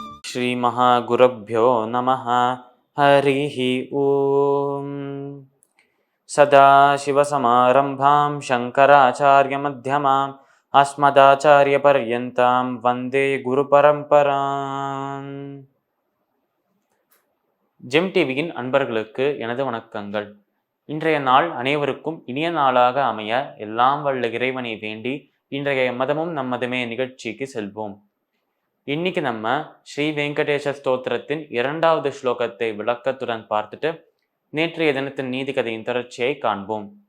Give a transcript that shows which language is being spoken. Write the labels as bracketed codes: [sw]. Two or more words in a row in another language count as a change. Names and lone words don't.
[sa] श्रीमहागुरुभ्यो नमः। हरिः ॐ। सदाशिवसमारम्भां शङ्कराचार्यमध्यमाम् अस्मदाचार्यपर्यन्तां वन्दे குருபரம்பராம். [ta] ஜெம் டிவியின் அன்பர்களுக்கு எனது வணக்கங்கள். இன்றைய நாள் அனைவருக்கும் இனிய நாளாக அமைய எல்லாம் வல்ல இறைவனை வேண்டி இன்றைய மதமும் நம்மதுமே நிகழ்ச்சிக்கு செல்வோம். இன்னைக்கு நம்ம ஸ்ரீ வெங்கடேச ஸ்தோத்திரத்தின் 2வது ஸ்லோகத்தை விளக்கத்துடன் பார்த்துட்டு நேற்றைய தினத்தின் நீதி கதையின் தொடர்ச்சியை காண்போம்.